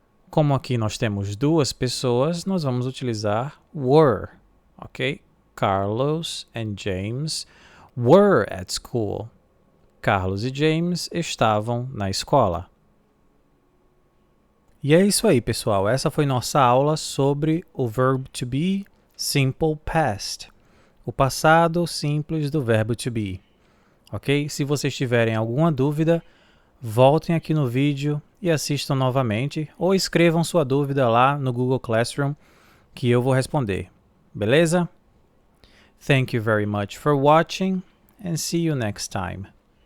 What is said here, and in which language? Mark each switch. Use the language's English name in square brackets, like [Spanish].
[Portuguese] Como aqui nós temos duas pessoas, nós vamos utilizar were, ok? [English] Carlos and James were at school. [Portuguese] Carlos e James estavam na escola. E é isso aí, pessoal. Essa foi nossa aula sobre o verbo to be simple past. O passado simples do verbo to be. Ok? Se vocês tiverem alguma dúvida, voltem aqui no vídeo e assistam novamente ou escrevam sua dúvida lá no Google Classroom que eu vou responder. [English] Beleza? Thank you very much for watching and see you next time.